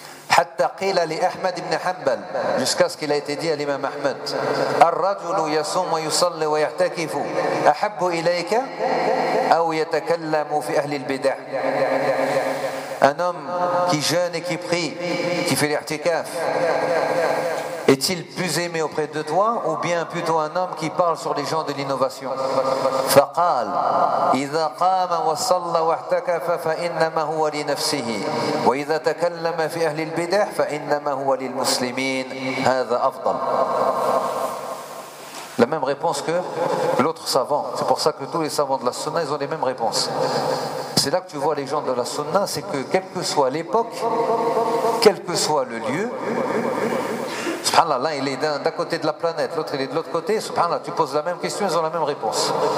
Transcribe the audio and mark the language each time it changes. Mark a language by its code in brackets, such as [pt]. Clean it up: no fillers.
[ar] حتى قيل لأحمد بن حنبل [fr] jusqu'à ce qu'il a été dit à l'imam Ahmed [ar] الرجل يصوم ويصلي ويعتكف أحب إليك أو يتكلم في أهل البدع. [fr] Un homme qui jeûne et qui prie, qui fait l'irtikaf, est-il plus aimé auprès de toi ou bien plutôt un homme qui parle sur les gens de l'innovation? [ar] فقال إذا قام وصلى واعتكف فإنما هو لنفسه وإذا تكلم في أهل البدع فإنما هو للمسلمين هذا أفضل. [fr] La même réponse que l'autre savant. C'est pour ça que tous les savants de la sunna, ils ont les mêmes réponses. C'est là que tu vois les gens de la sunna, c'est que quelle que soit l'époque, quel que soit le lieu, subhanallah, l'un il est d'un côté de la planète, l'autre il est de l'autre côté, subhanallah, tu poses la même question, ils ont la même réponse.